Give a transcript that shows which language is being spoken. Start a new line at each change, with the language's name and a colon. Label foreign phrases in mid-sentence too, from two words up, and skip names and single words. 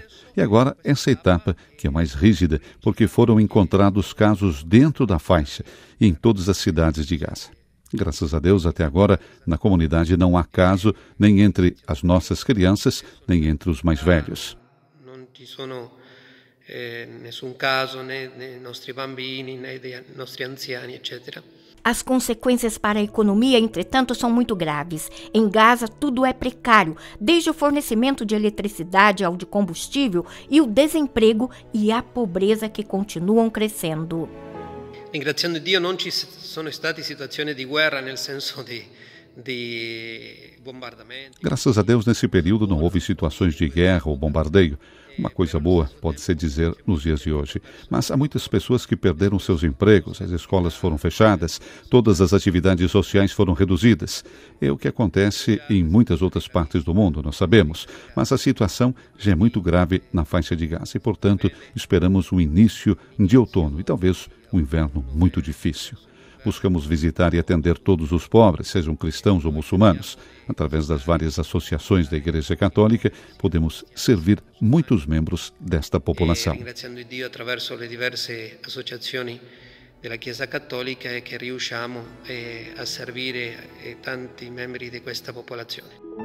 Portuguese: E agora, essa etapa, que é mais rígida, porque foram encontrados casos dentro da faixa e em todas as cidades de Gaza. Graças a Deus, até agora, na comunidade não há caso nem entre as nossas crianças, nem entre os mais velhos.
Italian: Não sono nessun caso, né dei nostri bambini, né dei nostri anziani, etc.
Portuguese: As consequências para a economia, entretanto, são muito graves. Em Gaza, tudo é precário, desde o fornecimento de eletricidade ao de combustível e o desemprego e a pobreza que continuam crescendo.
Italian: Ringraziando Dio, non ci sono state situazioni di guerra nel senso de bombardamento.
Portuguese: Graças a Deus, nesse período não houve situações de guerra ou bombardeio. Uma coisa boa, pode-se dizer, nos dias de hoje. Mas há muitas pessoas que perderam seus empregos, as escolas foram fechadas, todas as atividades sociais foram reduzidas. É o que acontece em muitas outras partes do mundo, nós sabemos. Mas a situação já é muito grave na faixa de Gaza e, portanto, esperamos um início de outono e talvez um inverno muito difícil. Buscamos visitar e atender todos os pobres, sejam cristãos ou muçulmanos. Através das várias associações da Igreja Católica, podemos servir muitos membros desta população.
Italian: Ringraziando Dio attraverso le diverse associazioni della Chiesa Cattolica è che riusciamo a servire tanti membri di questa popolazione.